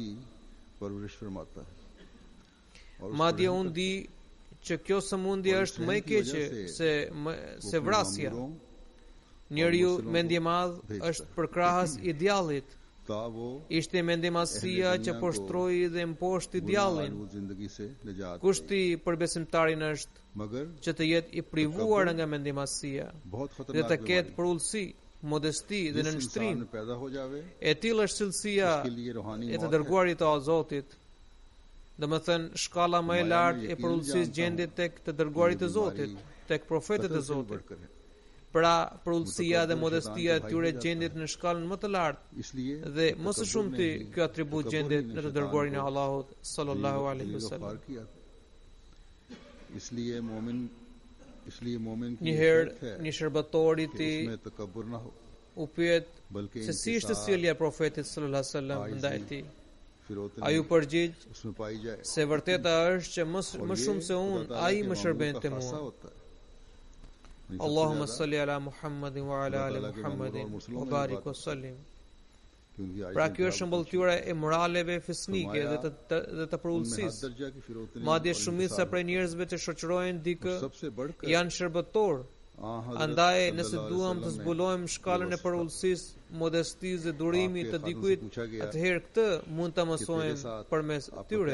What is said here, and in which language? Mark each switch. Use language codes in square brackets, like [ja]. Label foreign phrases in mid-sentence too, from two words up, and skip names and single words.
[sq] Madje unë di që kjo sëmundje është më e keqe se vrasja. Njeriu mendje madh është përkrahas idealit [ur] تا وہ [sq] Ishte mendemasia që poshtroi dhe mposhti djallin. [ur] وہ زندگی سے نجات [sq] Kushti për besimtarin është [ur] मगर [sq] që të jetë i privuar nga mendemasia [ur] बहुत [sq] dhe të [ur] खतरनाक [sq] ketë për ullësi, modesti dhe [ur] जिस [sq] nënshtrim. [ur] انسان میں پیدا ہو جاوے [sq] E tillë është cilësia [ur] اس کے لیے روحانی [sq] e të [ur] موت ہے. [sq] dërguarit të Zotit. Domethënë shkalla më e lartë e përullësisë gjendet tek të dërguarit të Zotit, tek profetët e [ur] قتل سے بھی [sq] Zotit. [ur] بڑھ کر ہے. [sq] Pra, përullësia dhe modestia e tyre gjendet në shkallën më të lartë [ur] इसलिए [sq] dhe më së shumti [ur] تکبر نے [sq] ky atribut [ur] तकब्बुर [sq] gjendet [ur] ने [sq] në të [ur] शैतान [sq] dërguarin e [ur] को [sq] Allahut [ar] صلى الله عليه [ur] दलील [ar] wasallam. [ur] وفار کیا۔ اس لیے مومن کی [sq] Një [ur] ये [sq] herë [ur] شرط ہے [sq] një shërbëtori i [ur] कि [sq] tij [ur] اس میں تکبر نہ ہو [sq] u pyet [ur] बल्कि [sq] se si ishte sjellja e profetit [ar] صلى الله عليه وسلم [sq] ndaj tij. [ur] फिरौतनी [sq] Ai u përgjigj [ur] اس میں پائی جائے. [sq] se vërteta është që më shumë se unë ai më shërben te mua. [ar] اللهم صل على محمد وعلى آل محمد وبارك وسلم. [sq] Pra kjo është shëmbëlltyra e moraleve fisnike dhe të përullësisë. Madje shumica prej njerëzve që shoqërojnë dikë janë shërbëtor. Andaj nëse duam të zbulojmë shkallën e përullësisë, modestisë dhe durimit të dikujt, atëherë këtë mund ta mësojmë përmes tyre.